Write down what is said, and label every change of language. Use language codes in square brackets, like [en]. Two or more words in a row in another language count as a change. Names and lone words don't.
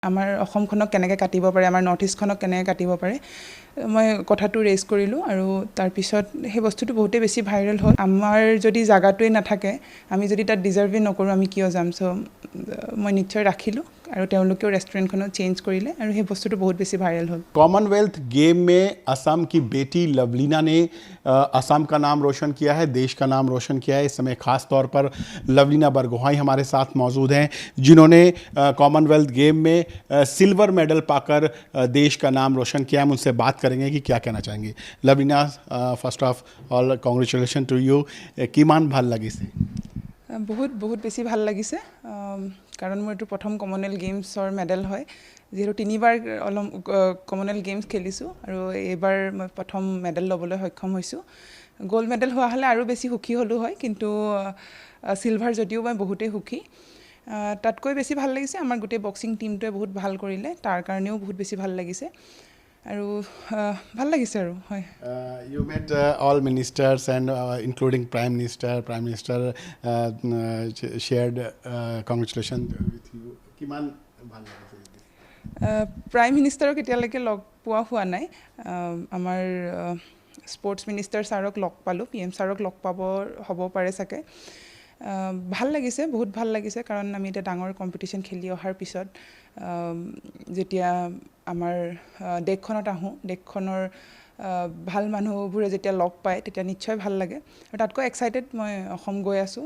[as] আমাৰ অসমখনক কেনেকৈ কাটিব পাৰে, আমাৰ নৰ্থ ইষ্টখনক কেনেকৈ কাটিব পাৰে, মই কথাটো ৰেজ কৰিলোঁ আৰু তাৰপিছত সেই বস্তুটো বহুতেই বেছি ভাইৰেল হ'ল। আমাৰ যদি জাগাটোৱে নাথাকে, আমি যদি তাত ডিজাৰ্ভেই নকৰোঁ, আমি কিয় যাম? চ' মই নিশ্চয় ৰাখিলোঁ আৰু তেওঁলোকেও ৰেষ্টুৰেণ্টখনো চেঞ্জ কৰিলে আৰু সেই বস্তুটো বহুত বেছি ভাইৰেল হ'ল। [hi] कॉमनवेल्थ गेम में असम की बेटी लवलीना ने असम का नाम रोशन किया है, देश का नाम रोशन किया है। इस समय खास तौर पर लवलीना बरगोहाई हमारे साथ मौजूद हैं, जिन्होंने कॉमनवेल्थ गेम में सिल्वर मेडल पाकर देश का नाम रोशन किया। हम उनसे बात करेंगे कि क्या कहना चाहेंगे। लवलीना, [en] First of all congratulation to you. [as] किमान ভাল লাগিছে? বহুত বহুত বেছি ভাল লাগিছে, কাৰণ মোৰ এইটো প্ৰথম কমনৱেলথ গেমছৰ মেডেল হয়। যিহেতু 3বাৰ কমনৱেলথ গেমছ খেলিছোঁ আৰু এইবাৰ মই প্ৰথম মেডেল ল'বলৈ সক্ষম হৈছোঁ। গ'ল্ড মেডেল হোৱা হ'লে আৰু বেছি সুখী হ'লোঁ হয়, কিন্তু চিলভাৰ যদিও মই বহুতেই সুখী। তাতকৈ বেছি ভাল লাগিছে আমাৰ গোটেই বক্সিং টীমটোৱে বহুত ভাল কৰিলে, তাৰ কাৰণেও বহুত বেছি ভাল লাগিছে আৰু ভাল লাগিছে আৰু হয়। [en] You met all ministers and including Prime Minister shared congratulations with you. [as] কিমান ভাল লাগিছে? প্ৰাইম মিনিষ্টাৰক এতিয়ালৈকে লগ পোৱা হোৱা নাই। আমাৰ স্পৰ্টছ মিনিষ্টাৰ ছাৰক লগ পালোঁ, PM ছাৰক লগ পাব হ'ব পাৰে চাগে। ভাল লাগিছে, বহুত ভাল লাগিছে, কাৰণ আমি এতিয়া ডাঙৰ কম্পিটিশ্যন খেলি অহাৰ পিছত যেতিয়া আমাৰ দেশখনত আহোঁ, দেশখনৰ ভাল মানুহবোৰে যেতিয়া লগ পায় তেতিয়া নিশ্চয় ভাল লাগে আৰু তাতকৈ এক্সাইটেড মই অসম গৈ আছোঁ।